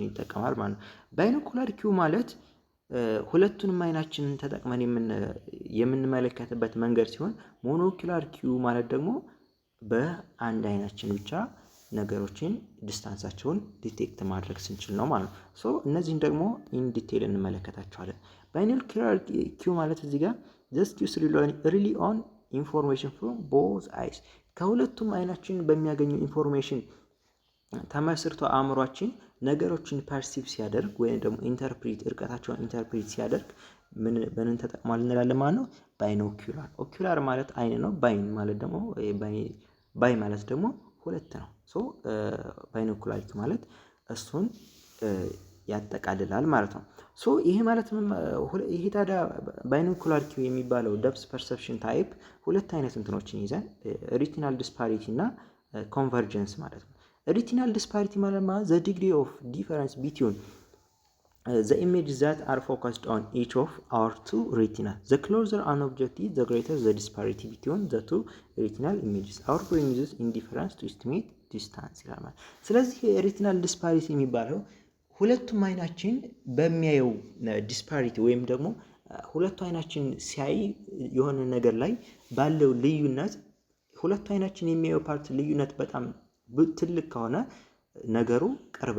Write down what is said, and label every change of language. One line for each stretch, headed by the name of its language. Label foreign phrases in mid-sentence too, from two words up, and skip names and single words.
Amharic: ይጠቀማል ማለት ነው።
English: binocular cue
Amharic: ማለት ሁለቱንም አይናችንን ተጠቅመን የምንመለከትበት መንገድ ሲሆን
English: monocular cue
Amharic: ማለት ደግሞ በአንድ አይናችን ብቻ ነገሮችን ዲስታንሳቸውን ዲቴክት ማድረግ ስንችል ነው ማለት ነው። ሶ እነዚህን ደግሞ
English: in detail
Amharic: እንመለከታቸዋለን።
English: binocular cue
Amharic: ማለት እዚህ ጋር
English: just use really on information from both eyes
Amharic: ከሁለቱም አይናችን በሚያገኙ ኢንፎርሜሽን ተመስርቶ አእምሯችን ነገሮችን ፐርሲቭ ሲያደርግ ወይም ደግሞ ኢንተርፕሪት እርቀታቸውን ኢንተርፕሪት ሲያደርግ ምንን ተጠቅሟል እንላለን ማለት ነው? ባይኖኩላር። ኦኩላር ማለት አይን ነው። ባይን ማለት ደግሞ ባይ ማለት ደግሞ ሁለት ነው። ሶ ባይኖኩላር ማለት እሱን ያጠቃልላል ማለት ነው። ሶ ይሄ ማለት ይሄ ታዲያ
English: binocular cue
Amharic: የሚባለው
English: depth perception type
Amharic: ሁለት አይነት እንትኖችን ይዛል።
English: retinal disparity
Amharic: እና ኮንቨርጀንስ ማለት ነው።
English: retinal disparity
Amharic: ማለት
English: the degree of difference between the images that are focused on each of our two retina. The closer an object is, the greater the disparity between the two retinal images. Our brain uses indifference to estimate distance
Amharic: ይላል ማለት። ስለዚህ
English: retinal disparity
Amharic: የሚባለው ሁለቱም አይናችን በሚያየው ዲስፓሪቲ ወይም ደግሞ ሁለቱ አይናችን ሲያይ የሆነ ነገር ላይ ባለው ልዩነት ሁለቱ አይናችን የሚያየው ፓርት ልዩነት በጣም ትልቅ ከሆነ ነገሩ ቅርብ